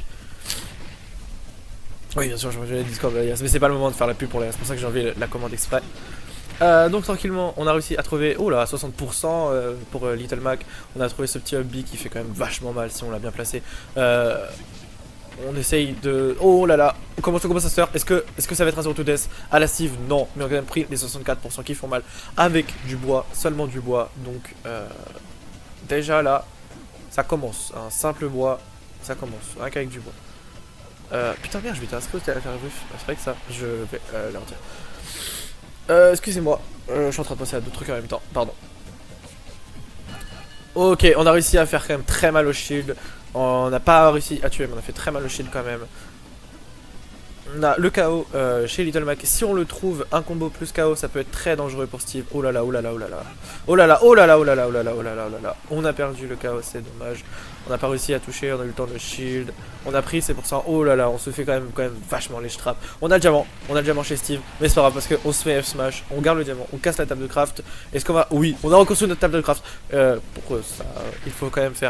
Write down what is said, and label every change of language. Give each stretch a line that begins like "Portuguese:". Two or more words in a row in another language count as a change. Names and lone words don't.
French: Oui, bien sûr, je vais Discord mais c'est pas le moment de faire la pub pour les... C'est pour ça que j'ai enlevé la commande exprès. Donc tranquillement, on a réussi à trouver, oh là, 60% pour Little Mac. On a trouvé ce petit hubby qui fait quand même vachement mal si on l'a bien placé. On essaye de... Oh là là, comment ça se fait? Est-ce que ça va être un
English: zero to death
French: à la Steve? Non, mais on a quand même pris les 64% qui font mal avec du bois, seulement du bois. Donc déjà là, ça commence. Un simple bois, ça commence, rien qu'avec du bois. Putain merde, je vais t'inscrire à la faire ruf. C'est vrai que ça, je vais leur dire. Excusez-moi, je suis en train de penser à d'autres trucs en même temps, pardon. Ok, on a réussi à faire quand même très mal au shield. On n'a pas réussi à tuer, mais on a fait très mal au shield quand même. On a le KO chez Little Mac. Si on le trouve, un combo plus KO, ça peut être très dangereux pour Steve. Oh là là, oh là là, oh là là. Oh là là, oh là là, oh là là, oh là là, oh là là, oh là là. On a perdu le KO, c'est dommage. On n'a pas réussi à toucher, on a eu le temps de shield. On a pris, c'est pour ça. Oh là là, on se fait quand même vachement les traps. On a le diamant chez Steve. Mais c'est pas grave parce qu'on se fait F smash. On garde le diamant, on casse la table de craft. Est-ce qu'on va. Oui, on a reconstruit notre table de craft. Pourquoi ça il faut quand même faire.